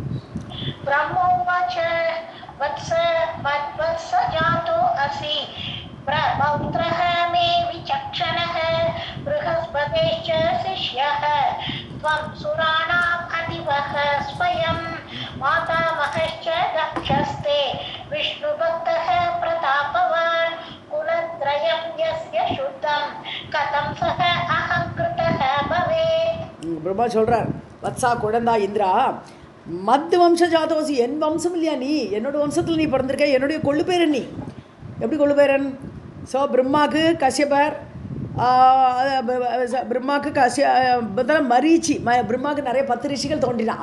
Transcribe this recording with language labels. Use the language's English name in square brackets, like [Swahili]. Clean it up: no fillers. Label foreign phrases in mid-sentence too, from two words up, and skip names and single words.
[Sanskrit] ब्रह्मोवाच वत्स जातो असि प्रपौत्रः मे विचक्षणः बृहस्पतेश्च शिष्यः त्वं सुराणाम् अधिपः स्वयं मातामहश्च दक्षस्ते विष्णुभक्तः प्रतापवान् कुलत्रयं यस्य शुद्धं कथं सः अहङ्कृतः भवेत्. [Tamil] பிரம்மா சொல்கிறார், வத்சா குழந்தா இந்திரா, [Sanskrit] मत् वंश जातोऽसि, [Tamil] என் வம்சம் இல்லையா நீ? என்னோட வம்சத்தில் நீ பிறந்திருக்க, என்னுடைய கொள்ளு பேரன் நீ. எப்படி கொள்ளு பேரன்? ஸோ பிரம்மாவுக்கு கஷ்யபர், பிரம்மாவுக்கு மரீச்சி, பிரம்மாவுக்கு நிறைய 10 ரிஷிகள் தோன்றினான்.